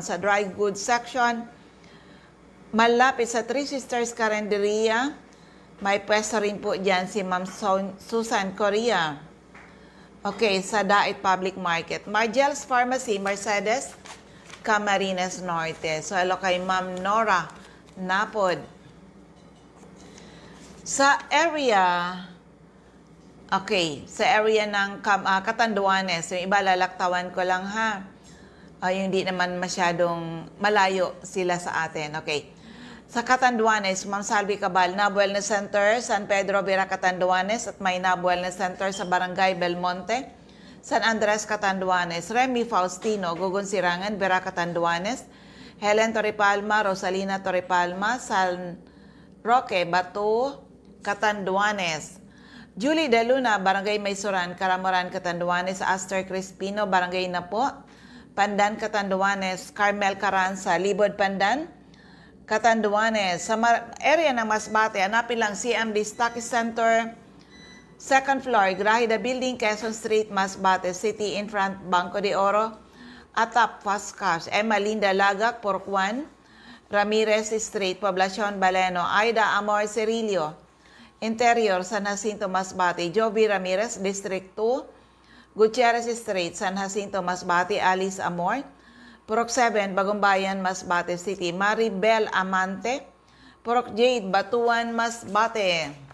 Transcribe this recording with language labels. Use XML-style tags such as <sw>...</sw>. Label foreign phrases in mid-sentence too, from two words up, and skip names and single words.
<tl>Sa Dry Goods Section, malapit sa Three Sisters Carinderia, may pwesto rin po dyan si Ma'am Susan Correa. Okay, sa Dait Public Market. Margel's Pharmacy, Mercedes, Camarines Norte. So, hello kay Ma'am Nora Napod. Sa area ng Catanduanes, yung iba lalaktawan ko lang ha. Yung di naman masyadong malayo sila sa atin. Okay. Sa Catanduanes, Ma'am Salvi Cabal, NAB Wellness Center, San Pedro Vera Catanduanes, at may NAB Wellness Center sa Barangay Belmonte, San Andres Catanduanes, Remy Faustino, Gugun Sirangan, Vera Catanduanes, Helen Torrepalma, Rosalina Torrepalma, San Roque, Bato, Catanduanes. Julie De Luna, Barangay Maysoran, Caramoran, Catanduanes, Aster Crispino, Barangay Napo, Pandan, Catanduanes, Carmel Caranza, Libod, Pandan, Catanduanes. Sa area ng Masbate, hanapin lang CMD Stockist Center, second floor, Grahida Building, Quezon Street, Masbate City, in front, Banco de Oro, atap, Fast Cash, Emma Linda Lagak, Purok 1, Ramirez Street, Poblacion Baleno, Aida Amor Cerillo, Interior, San Jacinto, Masbate, Joby Ramirez, District 2, Gutierrez Street, San Jacinto, Masbate, Alice Amor, Purok 7, Bagumbayan, Masbate City, Maribel Amante, Purok Jade, Batuan, Masbate.</tl>